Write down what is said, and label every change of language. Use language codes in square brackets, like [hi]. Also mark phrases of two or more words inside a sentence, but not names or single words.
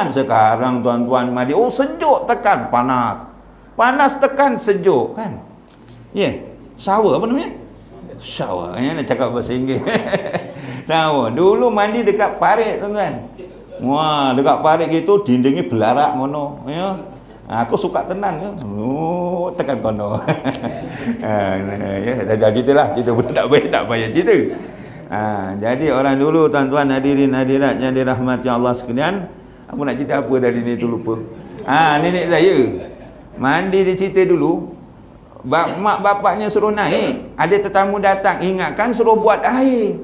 [ms] Sekarang tuan-tuan mandi, oh sejuk tekan panas. Panas tekan sejuk kan. Ya, shower apa namanya? Shower, nak cakap bahasa Inggeris. Shower. Dulu mandi dekat parit tuan-tuan. Wah, dekat parit gitu dindingnya [jv] belarak mono, [ms] ya. [jv] Aku suka tenan ya. Oh, tekan kono. [ms] Ya, dah gitulah, cerita pun tak payah cerita. Jadi orang dulu tuan-tuan hadirin hadirat yang dirahmati Allah sekalian, aku nak cerita apa dari ni tu lupa. Nenek saya mandi dia cerita dulu, mak bapaknya suruh naik, ada tetamu datang, ingatkan suruh buat air.